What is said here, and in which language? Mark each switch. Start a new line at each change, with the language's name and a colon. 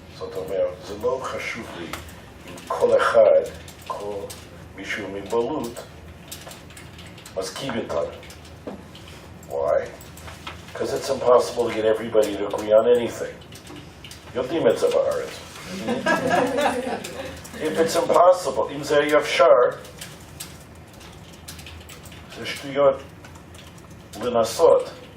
Hebrew: זאת אומרת, זה לא חשוב לי אם כל אחד, כל מישהו עם מוגבלות, מסכים איתנו.
English: Why? Because it's impossible to get everybody to agree on anything.
Hebrew: יודעים את זה בארץ.
English: If it's impossible,
Hebrew: אם זה אפשר, זה שטויות לנסות.